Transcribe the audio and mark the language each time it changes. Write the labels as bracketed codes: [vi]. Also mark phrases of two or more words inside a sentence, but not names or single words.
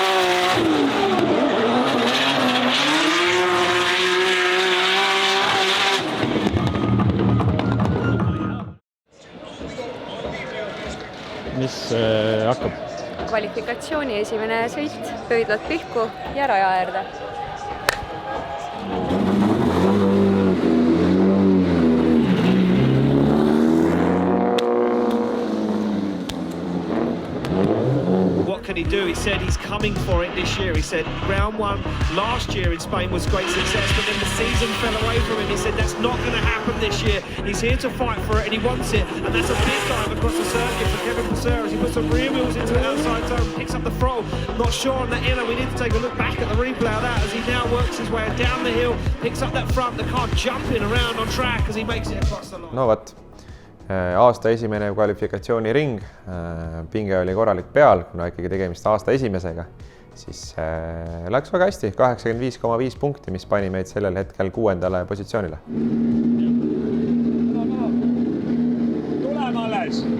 [et] Mis hakkab? Kvalifikatsiooni esimene sõit, pöidlad pihku ja raja äärde. [en] What can he do? He said he's coming for it this year. He said round one last year in Spain was great success, but then the season fell away from him. He said that's not going to happen this year. He's here to fight for it and he wants it, and that's a big dive across the circuit for Kevin Passer as he puts some rear wheels into the outside zone, picks up the throttle. Not sure on that inner. We need to take a look back at the replay of that as he now works his way down the hill, picks up that front, the car jumping around on track as he makes it across the line. [et] No vot. Aasta esimene kvalifikatsiooniring, pinge oli korralik peal, kuna ikkagi tegemist aasta esimesega, siis läks väga hästi, 85,5 punkti, mis pani meid sellel hetkel 6. positsioonile. Tuleme alles!